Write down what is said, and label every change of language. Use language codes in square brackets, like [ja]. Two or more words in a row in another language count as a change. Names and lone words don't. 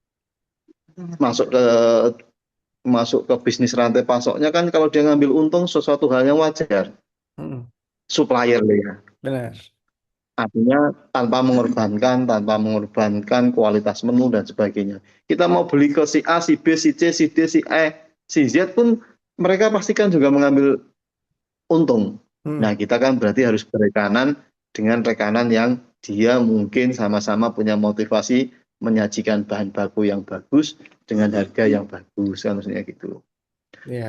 [id] masuk ke bisnis rantai pasoknya kan kalau dia ngambil untung sesuatu hal yang wajar. Hmm. Supplier ya. Benar. Artinya tanpa mengorbankan kualitas menu dan sebagainya. Kita mau beli ke si A, si B, si C, si D, si E, si Z pun mereka pastikan juga mengambil untung. Hmm. Nah, kita kan berarti harus berekanan dengan rekanan yang dia mungkin sama-sama punya motivasi menyajikan bahan baku yang bagus dengan harga yang bagus kan maksudnya gitu. Ya.